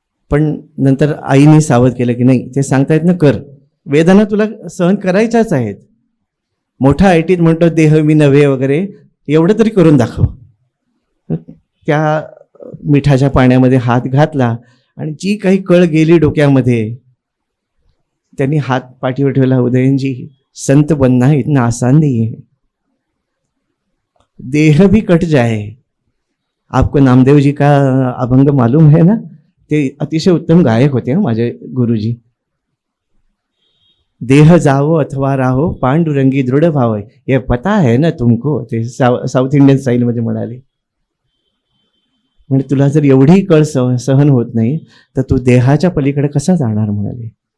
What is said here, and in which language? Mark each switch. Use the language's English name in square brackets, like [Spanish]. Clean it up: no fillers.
[Marathi] पण नंतर आईने सावध केलं की नाही, ते सांगतायत ना, कर, वेदना तुला सहन करायच्याच आहेत. मोठा आयटीत म्हणतो देह मी नव्हे वगैरे, एवढं तरी करून दाखव. त्या मिठाच्या पाण्यामध्ये हात घातला आणि जी काही कळ गेली डोक्यामध्ये, त्यांनी हात पाठीवर ठेवला. [Hindi] उदयनजी, संत बनना इतना आसान नहीं है, देह भी कट जाए. आपको नामदेव जी का अभंग मालूम है ना? [Marathi] ते अतिशय उत्तम गायक होते माझे गुरुजी. देह जावो अथवा राहो, पांडुरंगी दृढ भाव, [Hindi] ये पता है ना तुमको. [Marathi] ते साऊथ इंडियन स्टाईलमध्ये म्हणाले. म्हणजे तुला जर एवढी कळ सहन होत नाही तर तू देहाच्या पलीकडे कसा जाणार? म्हणाले.